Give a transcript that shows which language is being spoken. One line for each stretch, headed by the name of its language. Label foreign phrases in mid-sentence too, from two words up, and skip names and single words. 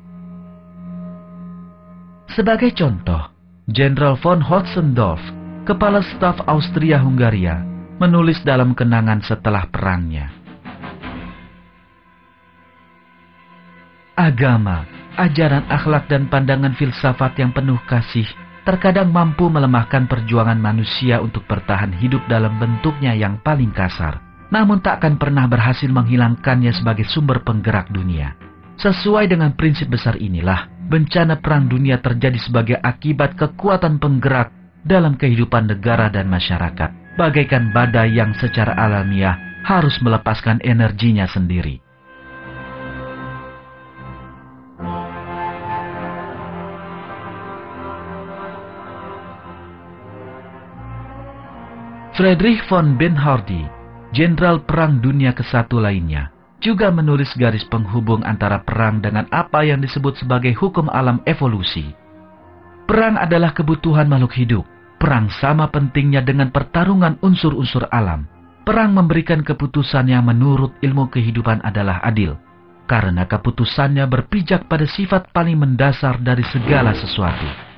Indonesian: Sebagai contoh, Jenderal von Hotzendorf, kepala staf Austria-Hungaria, menulis dalam kenangan setelah perangnya, agama, ajaran akhlak dan pandangan filsafat yang penuh kasih terkadang mampu melemahkan perjuangan manusia untuk bertahan hidup dalam bentuknya yang paling kasar, namun tak akan pernah berhasil menghilangkannya sebagai sumber penggerak dunia. Sesuai dengan prinsip besar inilah, bencana Perang Dunia terjadi sebagai akibat kekuatan penggerak dalam kehidupan negara dan masyarakat, bagaikan badai yang secara alamiah harus melepaskan energinya sendiri. Friedrich von Bernhardi, Jenderal Perang Dunia ke-1 lainnya, juga menulis garis penghubung antara perang dengan apa yang disebut sebagai hukum alam evolusi. Perang adalah kebutuhan makhluk hidup. Perang sama pentingnya dengan pertarungan unsur-unsur alam. Perang memberikan keputusan yang menurut ilmu kehidupan adalah adil, karena keputusannya berpijak pada sifat paling mendasar dari segala sesuatu.